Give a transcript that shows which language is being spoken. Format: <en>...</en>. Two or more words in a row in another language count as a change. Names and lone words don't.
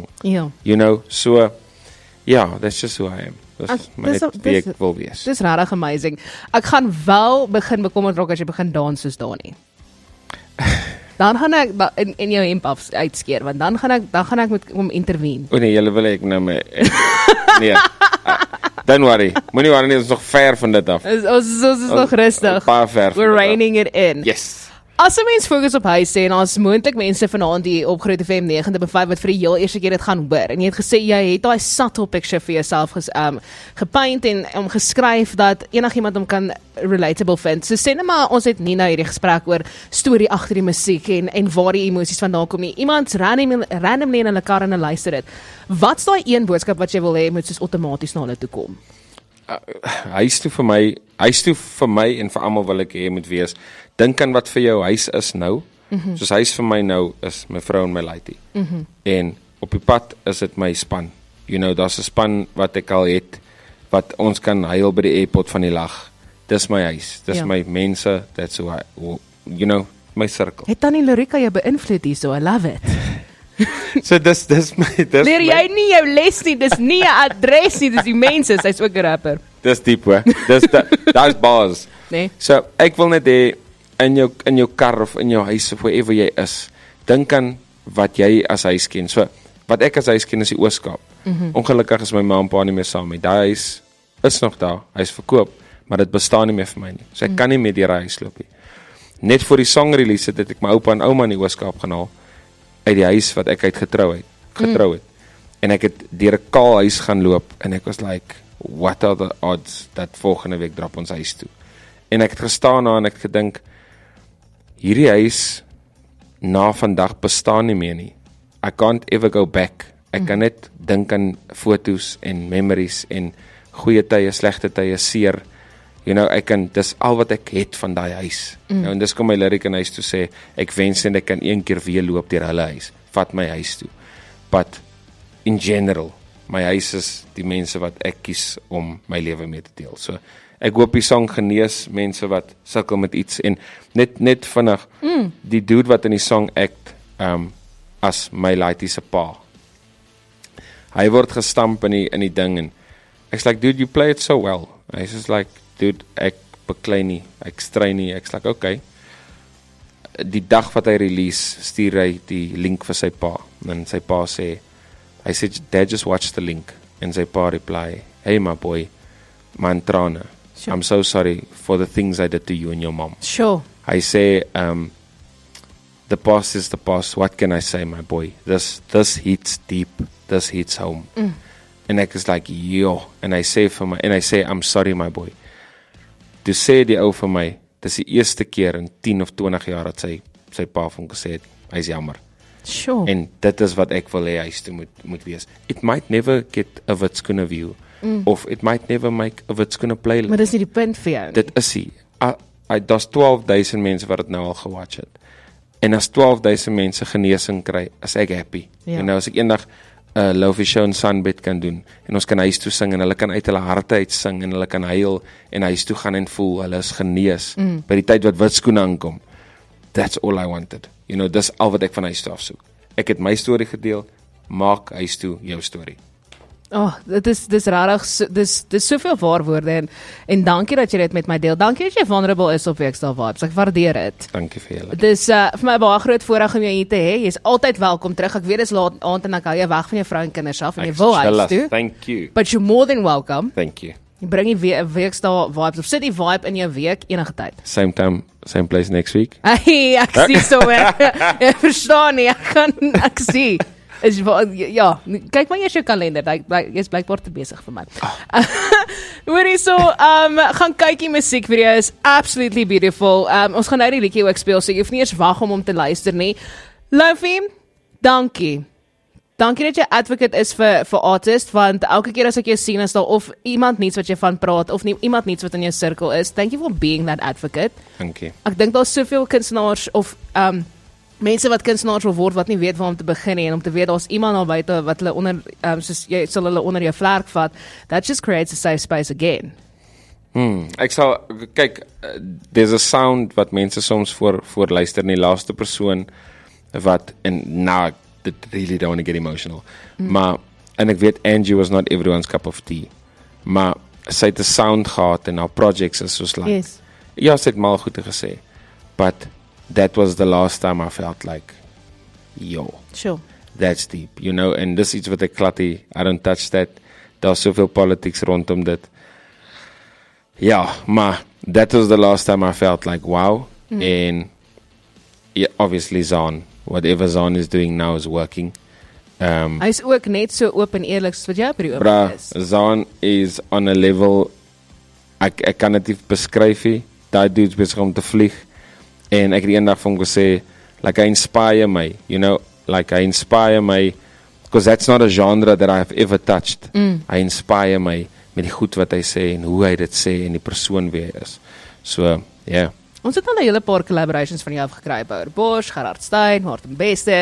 <af>Ja.</af> <en>you know, so, yeah, that's just who I am,</en> <af>dis wie ek wil wees. Dis regtig amazing. Ek gaan wel begin bekommerd raak as jy begin dans soos Dani. Dan gaan ek in jou hemp uitskeer, want dan gaan ek moet om intervene. O nee, julle wil ek nou my nee.</af> <en>Don't worry.</en> <af>Moenie worry nie, ons is nog ver van dit af. Ons is nog rustig. Baie ver.</af> <en>We're reining it in. Yes.</en> <af>As 'n mens fokus op huis sê, en ons moontlik mense vanaand hier op Groot FM 90.5 wat vir die heel eerste keer dit gaan hoor, en jy het gesê jy het daai</af> <en>subtle picture</en> <af>vir jouself gepaint en geskryf dat enigiemand hom kan relatable vind. So sê net maar, ons het nie nou hierdie gesprek oor storie agter die musiek en waar die emosies vandaan kom nie. Iemand randomly in hulle kar en hulle luister dit. Wat's daai een boodskap wat jy wil hê moet soos outomaties na hulle toe kom? Huis toe vir my en vir almal wil ek hê moet wees, dink aan wat vir jou huis is nou, soos huis vir my nou is my vrou en my laitie, en op die pad is dit my span,</af> <en>you know,</en> <af>daar's 'n span wat ek al het, wat ons kan huil by die airport van die lag, dis my huis, dis my mense,</af> <en>that's who you know, my circle.</en> <af>Het Tannie Lorika jou beïnvloed hierso?</af> <en>I love it.</en> <af>So dis Leer jy nie jou les nie, dis nie 'n adres nie, dis die mense, sy's ook 'n rapper. Dis diep hoor. Da's bars. Nee. So ek wil net hê in jou kar of in jou huis of wherever jy is, dink aan wat jy as huis ken. So wat ek as huis ken is die Oos-Kaap. Ongelukkig is my ma en pa nie meer saam nie. Daai huis is nog daar. Hy's verkoop, maar dit bestaan nie meer vir my nie. So ek kan nie meer deur die huis loop nie. Net voor die song release het ek my oupa en ouma in die Oos-Kaap gaan haal uit die huis wat ek uit getrou het. En ek het deur 'n kaal huis gaan loop en ek was like,</af> <en>what are the odds</en> <af>dat volgende week drop ons huis toe. En ek het gestaan daar en ek het gedink, hierdie huis na vandag bestaan nie meer nie.</af> <en>I can't ever go back.</en> <af>Ek kan net dink aan fotos en memories en goeie tye, slegte tye, seer.</af> <en>You know,</en> <af>dis al wat ek het van daai huis. Nou, en dis kom my lyric in huis toe sê, ek wens en ek kan een keer weer loop deur hulle huis. Vat my huis toe.</af> <en>But in general,</en> <af>my huis is die mense wat ek kies om my lewe mee te deel. So ek hoop die song genees mense wat sukkel met iets en net vinnig die dude wat in die song act as my Lighty se pa. Hy word gestamp in die ding en ek's like,</af> <en>dude, you play it so well. Hy's just like, dude,</en> <af>ek beklei nie, ek stry nie. Ek's</af> <en>like, okay.</en> <af>Die dag wat hy release, stuur hy die link vir sy pa. En sy pa sê,</af> <en>I said, Dad, just watch the link.</en> <af>En sy pa reply, hey my boy, man trane.</af> <en>Sure. I'm so sorry for the things I did to you and your mom. Sure. I say, the past is the past. What can I say, my boy? This hits deep. This hits home.</en> <af>En ek is</af> <en>like, yo.</en> <af>En hy sê,</af> <en>I'm sorry, my boy.</en> <af>Toe sê die ou vir my, dis die eerste keer in 10 of 20 jaar dat sy pa van gesê het, hy is jammer.</af> <en>Sure.</en> <af>En dit is wat ek wil hê huis toe moet wees.</af> <en>It might never get a Witskuna view, of it might never make a Witskuna playlist.</en> <af>Maar dis nie die punt vir jou nie. Dit is hy. Daar's 12,000 mense wat dit nou al gewatch het. En as 12,000 mense genesing kry, is ek happy. Ja. En nou as ek eendag Lofi Show in Sunbed kan doen, en ons kan huis toe sing, en hulle kan uit hulle harte uit sing, en hulle kan huil, en huis toe gaan en voel, hulle is genees, by die tyd wat Witskoene aankom.</af> <en>That's all I wanted. You know,</en> <af>dis al wat ek van huis toe afsoek. Ek het my storie gedeel, maak huis toe jou storie. Dis rarig, dis soveel waarwoorde en dankie dat jy dit met my deel. Dankie dat jy vulnerable is op Weksdaal Vibes. Ek waardeer dit. Dankie vir julle. Dis vir my baie groot voorreg om jou hier te hê. Jy's altyd welkom terug. Ek weet dis laat aand en ek hou jou weg van jou vrou en kinders af en jy wil huis toe.</af> <en>Thank you. But you're more than welcome. Thank you.</en> <af>Jy bring die Weksdaal Vibes of sit die vibe in jou week enige tyd.</af> <en>Same time, same place next week.</en> <af>Hey, ek sien so ek verstaan nie. Ek sien. Ja, kyk maar eers jou kalender. Jy's blykbaar te besig vir my. Hoorie so, gaan kyk die musiekvideo is</af> <en>absolutely beautiful.</en> <af>Ons gaan nou die liedjie ook speel, so jy hoef nie eers wag om te luister nie. Lofi, dankie. Dankie dat jy advocate is vir artist, want elke keer as ek jou sien is daar of iemand niets wat jy van praat, of nie iemand niets wat in jou cirkel is.</af> <en>Thank you for being that advocate.</en> <af>Dankie. Ek dink daar's soveel kunstenaars of mense wat kunstenaars wil word wat nie weet waar om te begin nie en om te weet daar's iemand daar buite wat hulle onder soos jy sal hulle onder jou vlerk vat,</af> <en>that just creates a safe space again.</en> <af>Ek sal kyk,</af> <en>there's a sound</en> <af>wat mense soms voor luister in die laaste persoon wat en nou dit</af> <en>really don't want to get emotional.</en> <af>Maar en ek weet</af> <en>Angie was not everyone's cup of tea.</en> <af>Maar sy het 'n sound gehad en haar projects is soos like.</af> <en>Yes.</en> <af>Ja, sy het mal goed gesê.</af> <en>But that was the last time I felt like, yo, Sure. that's deep, you know, and</en> <af>dis iets wat ek klatty,</af> <en>I don't touch that,</en> <af>daar's soveel politics rondom dit. Ja, maar</af> <en>that was the last time I felt like, wow, and yeah, obviously Zaan, whatever Zaan is doing now is working.</en> <af>Hy is ook net so oop en eerlik soos wat jy op die Bra, is.</af> <en>Zaan is on a level,</en> <af>ek kan dit nie beskryf nie, daai dude's besig om te vlieg, en ek het eendag vir hom gesê, like, hy inspire my,</af> <en>you know, like,</en> <af>hy inspire my,</af> <en>because that's not a genre that I have ever touched.</en> <af>Hy inspire my met die goed wat hy sê, en hoe hy dit sê, en die persoon wie hy is.</af> <en>So, yeah.</en> <af>Ons het al 'n hele paar collaborations van jou afgekry, Bouwer Bosch, Gerard Steyn, Martin Bester.</af>